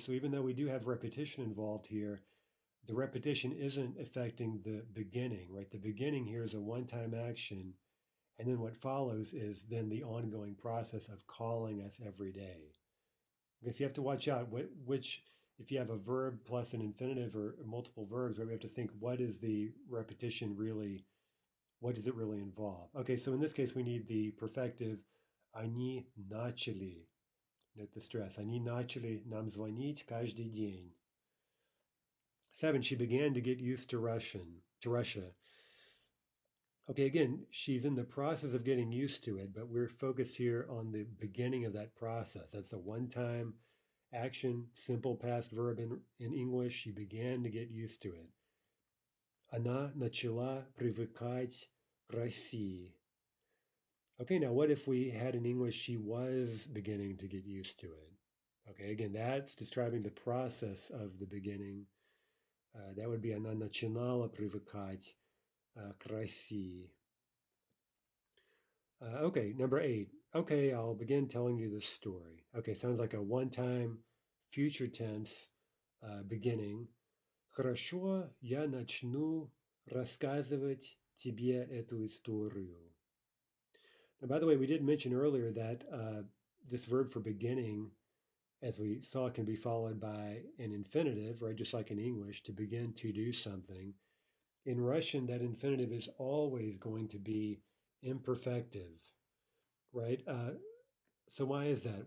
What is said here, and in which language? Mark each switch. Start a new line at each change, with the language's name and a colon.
English: So even though we do have repetition involved here, the repetition isn't affecting the beginning, right? The beginning here is a one-time action, and then what follows is then the ongoing process of calling us every day. Okay, so you have to watch out which if you have a verb plus an infinitive or multiple verbs, right, we have to think, what is the repetition really, what does it really involve? Okay, so in this case, we need the perfective
Russian: они начали.
English: Note the stress.
Russian: Они начали нам звонить каждый день.
English: 7, she began to get used to Russia. Okay, again, she's in the process of getting used to it, but we're focused here on the beginning of that process. That's a one-time action, simple past verb in English. She began to get used to it.
Russian: Она начала привыкать к России.
English: Okay, now what if we had in English, she was beginning to get used to it? Okay, again, that's describing the process of the beginning. That would be
Russian: она начинала привыкать к России.
English: Okay, number 8. Okay, I'll begin telling you this story. Okay, sounds like a one-time future tense beginning.
Russian: Хорошо, я начну рассказывать тебе эту историю.
English: Now, by the way, we did mention earlier that this verb for beginning, as we saw, can be followed by an infinitive, right? Just like in English, to begin to do something. In Russian, that infinitive is always going to be imperfective, right? So why is that?